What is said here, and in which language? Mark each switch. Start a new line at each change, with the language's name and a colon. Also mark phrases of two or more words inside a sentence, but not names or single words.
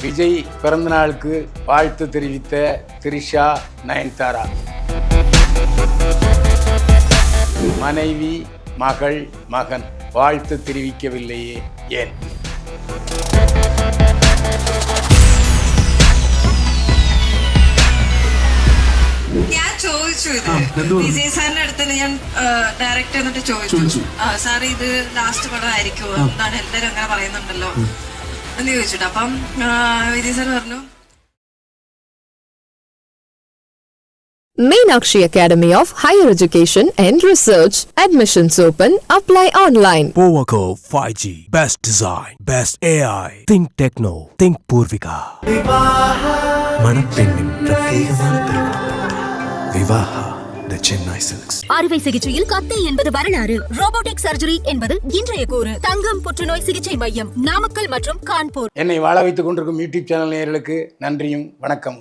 Tamil: விஜய் பிறந்தநாளுக்கு வாழ்த்து தெரிவித்த த்ரிஷா, நயன்தாரா. மனைவி, மகள், மகன் வாழ்த்து தெரிவிக்கவில்லையே ஏன்?
Malayalam: ഞാൻ ചോദിച്ചു ഇത് വിജയ് സാറിന്റെ അടുത്ത് ഞാൻ ഡയറക്റ്റ് എന്നിട്ട് ചോദിച്ചു സാർ ഇത് ലാസ്റ്റ് പടം ആയിരിക്കുമോ എന്നാണ് എല്ലാരും അങ്ങനെ പറയുന്നുണ്ടല്ലോ എന്ന് ചോദിച്ചിട്ട് അപ്പം വിജയ് സാർ പറഞ്ഞു
English: Meenakshi Academy of Higher Education and Research. Admissions open. Apply online. Powaco 5G. Best design. Best AI. Think Techno.
Tamil: Think Purvika. மணப்பெண்ணின் பிரத்யேகமான திருமணம். விவாஹா The Chennai Silks. அறுவை சிகிச்சையில் கத்தை என்பது வரலாறு,
English: robotic surgery
Tamil: என்பது இன்றைய கூறு. தங்கம் புற்றுநோய் சிகிச்சை மையம், நாமக்கல் மற்றும் கான்பூர். என்னை வாழ வைத்துக் கொண்டிருக்கும் யூடியூப் சேனல் நேயர்களுக்கு நன்றியும் வணக்கம்.